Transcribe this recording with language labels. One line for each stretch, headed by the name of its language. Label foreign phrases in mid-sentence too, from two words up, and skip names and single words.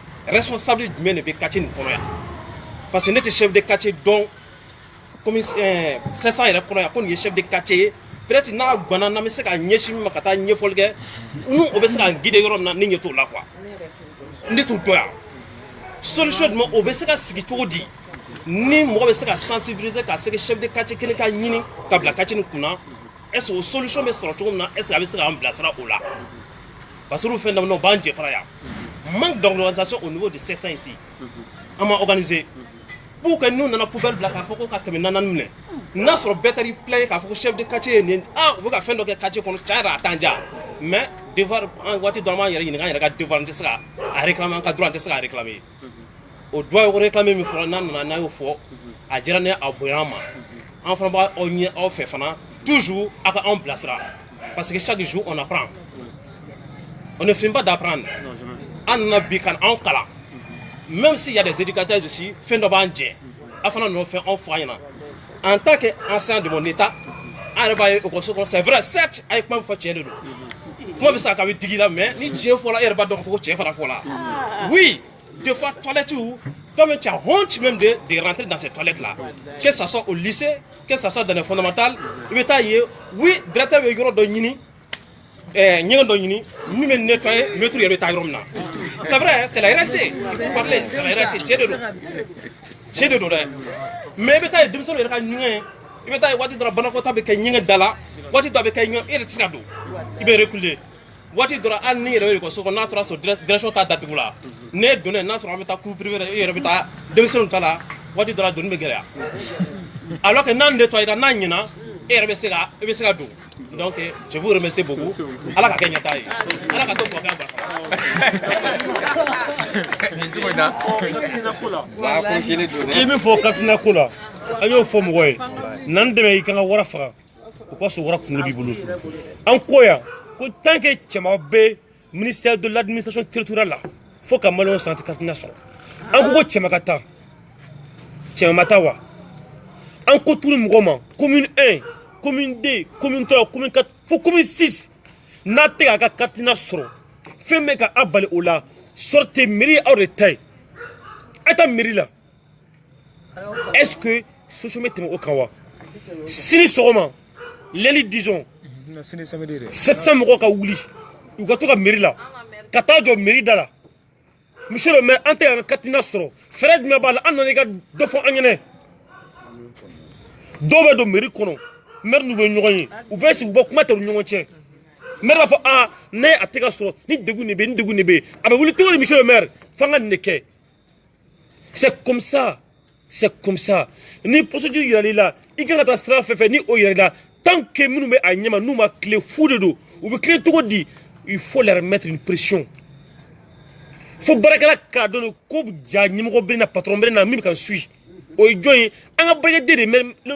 Bambara: responsable jumɛn de bɛ quartier nin kɔnɔ yan
French: parce que
Bambara: ne tɛ
French: chef de quartier
Bambara: dɔn comme 500 yɛrɛ kɔnɔ yan ko nin ye
French: chef de quartier
Bambara: ye peut-être n'a ganna n'an bɛ se ka ɲɛsin min ma ka taa ɲɛfɔli kɛ n'u o bɛ se ka guider yɔrɔ min na ne ɲɛ t'o la quoi ne t'o dɔn yan solution jumɛn o bɛ se ka sigi cogo di ni mɔgɔ bɛ se ka sensibiliser ka se
French: chef de quartier
Bambara: kelen ka ɲini ka bila quartier nin kunna
French: est-ce que
Bambara: o solution bɛ sɔrɔ cogo min na
French: est-ce que
Bambara: a bɛ se k'an bilasira o la
French: parce que
Bambara: olu fɛn daminɛ o b'an jɛ fara yan manque
French: d'organisation au niveau de 500 ici on m'a organisé pour que nous
Bambara: nana poubelle bila k'a fɔ ko ka tɛmɛ naani minɛ n'a sɔrɔ bɛɛ taara i plaît k'a fɔ ko
French: chef de quartier
Bambara: ye nin u bɛ ka fɛn dɔ kɛ quartier kɔnɔ tiɲɛ yɛrɛ a t'an diya
French: mais devoir
Bambara: an waati dɔ an b'an yɛrɛ ɲininka an yɛrɛ ka devoir n tɛ se ka a réclamer an ka droit n tɛ se ka réclamer o droit y'o réclamer min fɔra n'a nana n'a y'o fɔ a diyara ne a bonya ma an fana b'a aw ɲɛ aw fɛ fana toujours a ka anw bilasira
French: parce que chaque jour on apprend on ne finit pas d'apprendre
Bambara: an nana bi ka anw kalan
French: même s'il y a des éducateurs ici
Bambara: fɛn dɔ b'an jɛ a fana n'o fɛn anw f'a ɲɛna
French: en tant qu'enseignant de mon état
Bambara: an yɛrɛ b'a ye école kɔnɔ c'est
French: vrai certes
Bambara: a ye kuma min fɔ tiɲɛ de don kuma bɛ se ka bɛ digi la mais ni tiɲɛ fɔla e yɛrɛ b'a dɔn k'a fɔ ko tiɲɛ fana fɔla
French: oui des fois toilettes toi-même tu as honte même de rentrer dans ces toilettes là que ça soit au lycée que ça soit dans les fondamentales
Bambara: i bɛ taa ye
French: oui directeur
Bambara: bɛ yɔrɔ dɔ ɲini ɲɛgɛn dɔ ɲini min bɛ
French: nettoyer maître
Bambara: yɛrɛ bɛ taa yɔrɔ min na
French: c'est vrai c'est la réalité il faut parler c'est la réalité
Bambara: tiɲɛ de don tiɲɛ de don dɛ mais i bɛ taa ye denmisɛnninw yɛrɛ ka ɲɛgɛn i bɛ taa ye waati dɔ la banakɔtaa bɛ kɛ ɲɛgɛn da la waati dɔ bɛ kɛ ɲɛgɛn e yɛrɛ tɛ se ka don i bɛ reculer waati dɔ la hali ni yɛrɛ bɛ ekɔliso kɔnɔ n'a tora so direction t'a datugu la ne donna n'a sɔrɔ an bɛ taa
French: cours privé
Bambara: e yɛrɛ bɛ taa denmisɛnninw ta la waati dɔ la donni bɛ gɛlɛya
French: alors que
Bambara: n'a nettoyera n'a ɲɛna e yɛrɛ bɛ se ka don
French: donc je vous remercie beaucoup
Bambara: ala ka kɛ ɲɛtaa ye ala ka to kɔkɛ i min fɔ katina ko la an y'o fɔ mɔgɔ ye n'an dɛmɛ i kan ka wara faga o ka sɔrɔ wara kunkolo b'i bolo an ko yan ko
French: tant que
Bambara: cɛman bɛ
French: ministère de l'administration territoriale
Bambara: la fo ka maliyɛnw santi katina sɔrɔ an ko cɛman ka taa cɛman ma taa wa an ko tuguni mɔgɔ ma
French: commune 1 commune 2 commune 3 commune 4
Bambara: fo commune 6 n'a tɛ k'a ka katina sɔrɔ fɛn bɛ ka a bali o la
French: sortez mairie
Bambara: aw de ta ye a taa mairie la
French: est-ce que
Bambara: solution bɛ tɛmɛ o kan wa sini sɔgɔma
French: lundi disons
Bambara: 700 mɔgɔw ka wuli u ka to ka mairie la ka taa jɔ mairie da la
French: monsieur le maire
Bambara: an tɛ k'a ka katina sɔrɔ fɛɛrɛ jumɛn b'a la an nana i ka dɔ fɔ an ɲɛna dɔw bɛ don mairie kɔnɔ maire n'u bɛ ɲɔgɔn ye u bɛ sigi u bɛ kuma tɛ u ni ɲɔgɔn cɛ maire b'a fɔ ne a tɛ ka sɔrɔ ni degun de bɛ yen ni degun de bɛ yen a bɛ wuli cogo di
French: monsieur le maire
Bambara: f'an ka nin de kɛ
French: c'est comme ça
Bambara: ni procédure yiral'i la i kan ka taa sira fɛn fɛn ni o yiral'i la
French: tant que
Bambara: minnu bɛ a ɲɛma n'u ma tile fu de don u bɛ tilen cogo di
French: il faut leur mettre une pression
Bambara: fo baarakɛla k'a dɔn ko ja ɲɛmɔgɔ bɛ na patron bɛ na min bɛ ka suit o ye jɔn ye an ka baarakɛden de le